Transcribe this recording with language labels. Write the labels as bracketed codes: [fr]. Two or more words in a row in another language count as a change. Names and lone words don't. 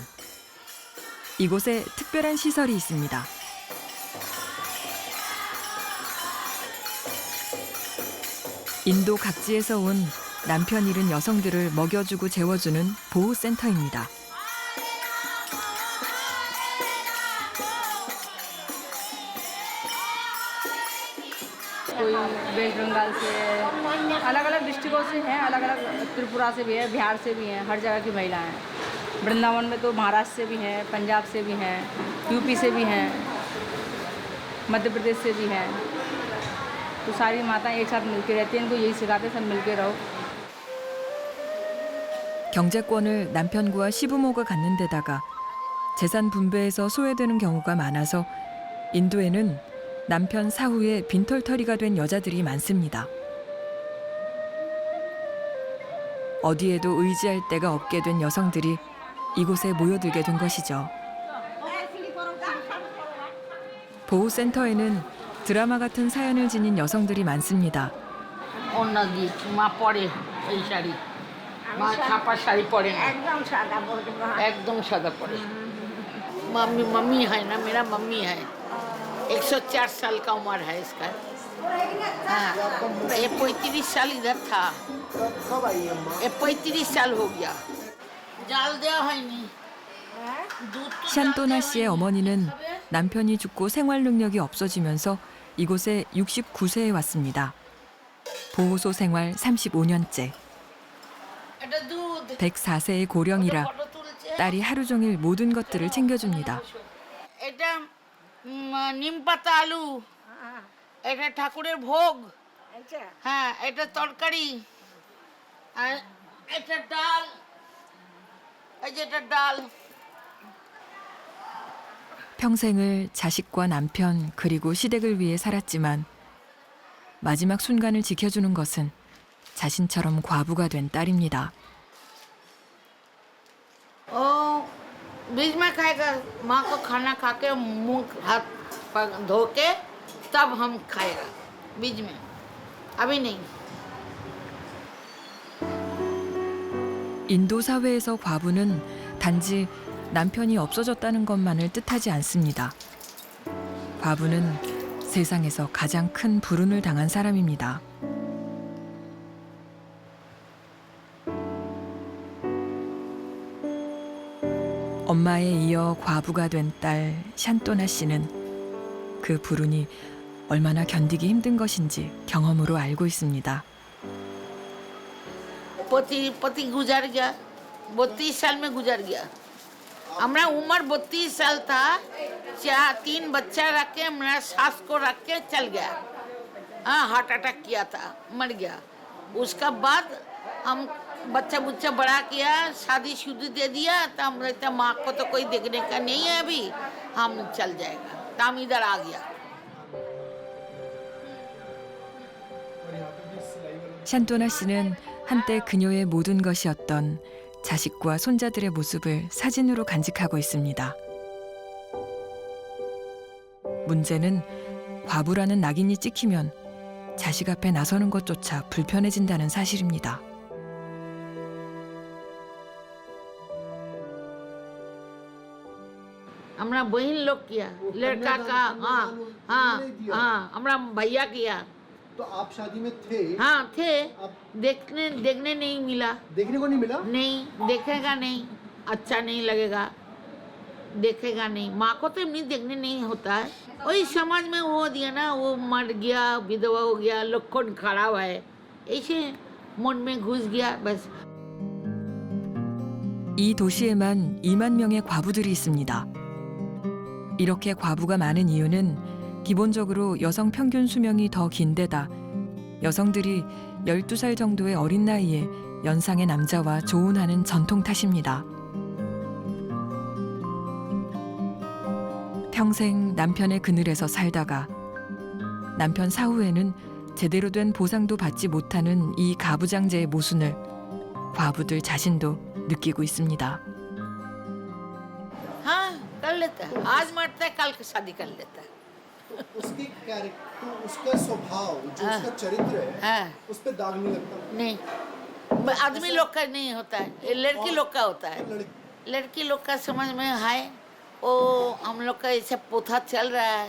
[ko] 이곳에 특별한 시설이 있습니다. 인도 각지에서 온 남편 잃은 여성들을 먹여주고 재워주는 보호센터입니다. [hi] कोई वेस्ट बंगाल से अलग अलग डिस्ट्रिक्टों से हैं, अलग अलग त्रिपुरा से भी है, बिहार से भी हैं, हर जगह की महिलाएं हैं। वृंदावन में तो महाराष्ट्र से भी हैं, पंजाब से भी हैं, यूपी से भी हैं, मध्य प्रदेश से भी हैं। तो सारी माताएं एक साथ मिलकर रहती हैं, इनको यही सिखाते हैं, सब मिलकर रहो। [ko] 경제권을 남편과 시부모가 갖는 데다가 재산 분배에서 소외되는 경우가 많아서 인도에는 남편 사후에 빈털터리가 된 여자들이 많습니다. 어디에도 의지할 데가 없게 된 여성들이 이곳에 모여들게 된 것이죠. 보호센터에는 드라마 같은 사연을 지닌 여성들이 많습니다. [bn] অন্যদি মা পরে এই শাড়ি মা ছাপা শাড়ি পরে না একদম সাদা পরে [hi] मम्मी मम्मी है ना मेरा मम्मी है 104 साल का उम्र है इसका हाँ, ये 35 साल इधर था ये 35 साल हो गया जाल देवा है नहीं [ko] 샨또나 씨의 어머니는 남편이 죽고 생활 능력이 없어지면서 이곳에 69세에 왔습니다. 보호소 생활 35년째. 104세의 고령이라 딸이 하루 종일 모든 것들을 챙겨줍니다. [bn] এটা নিম পাতা আলু এটা ঠাকুরের ভোগ হ্যাঁ এটা তরকারি আর এটা ডাল এই যে এটা ডাল [ko] 평생을 자식과 남편 그리고 시댁을 위해 살았지만 마지막 순간을 지켜주는 것은 자신처럼 과부가 된 딸입니다. [hi] बीच में खाएगा माँ को खाना खा के मुंह हाथ धो के तब हम खाएगा बीच में अभी नहीं [ko] 인도 사회에서 과부는 단지 남편이 없어졌다는 것만을 뜻하지 않습니다. 과부는 세상에서 가장 큰 불운을 당한 사람입니다. 엄마에 이어 과부가 된 딸 샨또나 씨는 그 불운이 얼마나 견디기 힘든 것인지 경험으로 알고 있습니다. [hi] पति गुजर गया 32 साल में गुजर गया हमारा उम्र 32 साल था 3 बच्चा रख के मेरा सास को रख के चल गया हाँ [en] heart attack [hi] किया था मर गया उसका बाद हम बच्चा बुच्चा बड़ा किया शादी शुदी दे दिया तो हम रहते माँ को तो कोई देखने का नहीं है अभी हम चल जाएगा तो हम इधर आ गया [ko] 샨또나 씨는 한때 그녀의 모든 것이었던 자식과 손자들의 모습을 사진으로 간직하고 있습니다. 문제는 과부라는 낙인이 찍히면 자식 앞에 나서는 것조차 불편해진다는 사실입니다. [hi] हमारा बहन लोग किया लड़का का हाँ हाँ हाँ हमारा भैया किया तो आप शादी में थे, हाँ थे, आप देखने नहीं मिला, देखने को नहीं मिला? नहीं देखेगा नहीं, अच्छा नहीं लगेगा, देखेगा नहीं। माँ को तो नहीं देखने नहीं होता है, वही समाज में वो दिया ना, वो मर गया, विधवा हो गया, लखन खराब है, ऐसे मन में घुस गया बस। [ko] 이 도시에만 2만 명의 과부들이 있습니다. 이렇게 과부가 많은 이유는 기본적으로 여성 평균 수명이 더 긴데다 여성들이 12살 정도의 어린 나이에 연상의 남자와 조혼하는 전통 탓입니다. 평생 남편의 그늘에서 살다가 남편 사후에는 제대로 된 보상도 받지 못하는 이 가부장제의 모순을 과부들 자신도 느끼고 있습니다. [hi] हाँ कर लेता है, आज मरता है कल शादी कर लेता है। तो उसके कैरेक्टर, उसका स्वभाव, जो उसका चरित्र है, हाँ उस पे दाग नहीं लगता? नहीं, आदमी लोग का नहीं होता है, ये लड़की लोग का होता है। लड़की लोग का समझ में है, वो हम लोग का ऐसे पोथा चल रहा है।